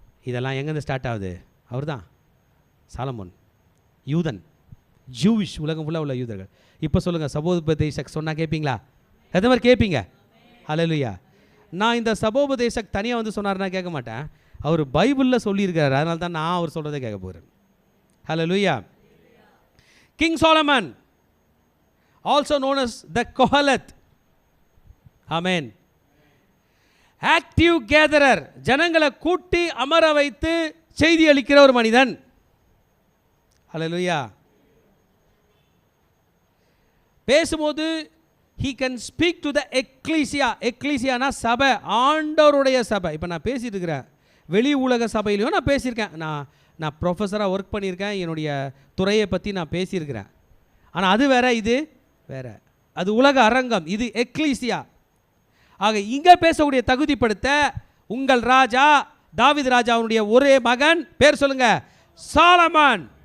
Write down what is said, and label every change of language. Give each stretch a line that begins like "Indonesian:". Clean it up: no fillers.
Tamil: இதெல்லாம் எங்கேருந்து ஸ்டார்ட் ஆகுது? அவர் தான் சாலமோன், யூதன், ஜூவிஷ், உலகம் ஃபுல்லாக உள்ள யூதர்கள். இப்போ சொல்லுங்கள், சபோபதேசக் சொன்னால் கேட்பீங்களா? எந்த மாதிரி கேட்பீங்க? ஹல்லேலூயா. நான் இந்த சபோபதேசக் தனியாக வந்து சொன்னார்னா கேட்க மாட்டேன். அவர் பைபிளில் சொல்லியிருக்காரு, அதனால தான் நான் அவர் சொல்கிறதே கேட்க போகிறேன். ஹல்லேலூயா.
English: King Solomon, also known as the Kohelet. Amen.
Tamil: Active gatherer, ஜனங்களை கூட்டி அமர வைத்து செய்தி அளிக்கிற ஒரு மனிதன். ஹல்லேலூயா. பேசும்போது
English: he can speak to the ecclesia.
Tamil: எக்லீசியானா சபை, ஆண்டவருடைய சபை. இப்போ நான் பேசிட்டு இருக்கிறேன், வெளி உலக சபையிலையும் நான் பேசியிருக்கேன். நான் ப்ரொஃபஸராக ஒர்க் பண்ணியிருக்கேன், என்னுடைய துறையை பற்றி நான் பேசியிருக்கிறேன். ஆனால் அது வேற, இது வேற. அது உலக அரங்கம், இது எக்லீசியா. ஆக இங்கே பேசக்கூடிய தகுதிப்படுத்த உங்கள் ராஜா தாவீது ராஜாவுடைய ஒரே மகன், பேர் சொல்லுங்க, சாலமன்.